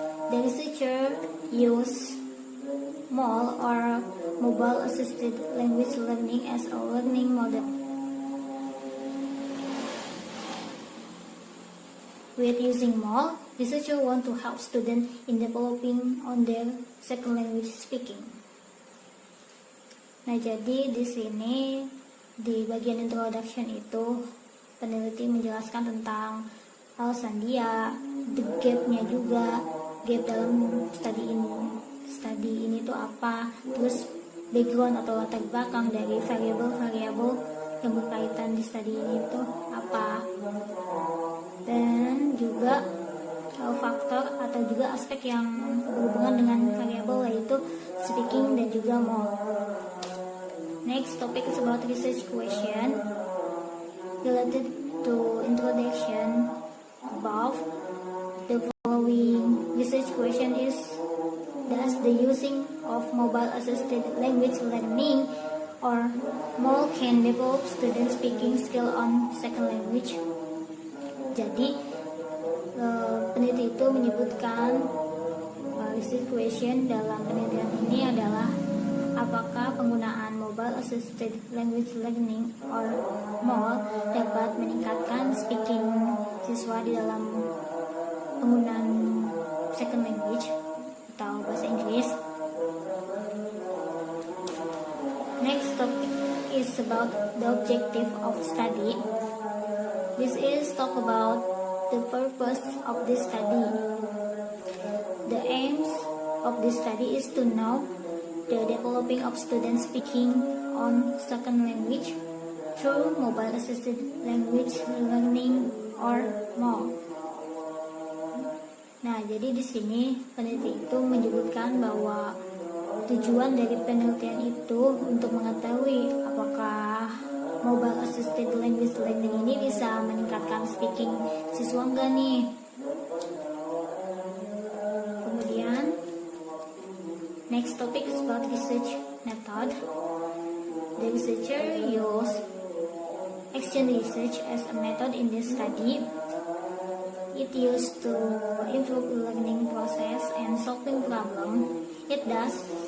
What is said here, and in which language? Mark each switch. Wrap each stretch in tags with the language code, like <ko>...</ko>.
<en>The researcher used MAL or mobile assisted language learning as a learning model. With using MAL, researcher want to help students in developing on their second language speaking.</en> <id>Nah, jadi di sini di bagian introduction itu peneliti menjelaskan tentang alasan dia, the gap-nya juga, gap dalam study ini tuh apa, terus background atau latar belakang dari variabel-variabel yang berkaitan di study ini tuh apa, dan juga faktor atau juga aspek yang berhubungan dengan variabel, yaitu speaking dan juga MAL.</id> <en>Next topic is about research question related to introduction above. The following research question is: does the using of mobile assisted language learning or MAL can develop student speaking skill on second language?</en> <id>Jadi peneliti itu menyebutkan research question dalam penelitian ini adalah apakah penggunaan mobile assisted language learning or MAL dapat meningkatkan speaking siswa di dalam penggunaan second language atau bahasa Inggris.</id> <en>Next topic is about the objective of study. This is talk about the purpose of this study. The aims of this study is to know the developing of students speaking on second language through mobile assisted language learning or MAL.</en> <id>Nah, jadi di sini peneliti itu menyebutkan bahwa tujuan dari penelitian itu untuk mengetahui apakah mobile assisted language learning ini bisa meningkatkan speaking siswa enggak nih.</id> <en>Next topic is about research method. The researcher used action research as a method in this study. It used to improve learning process and solving problem. It does</en>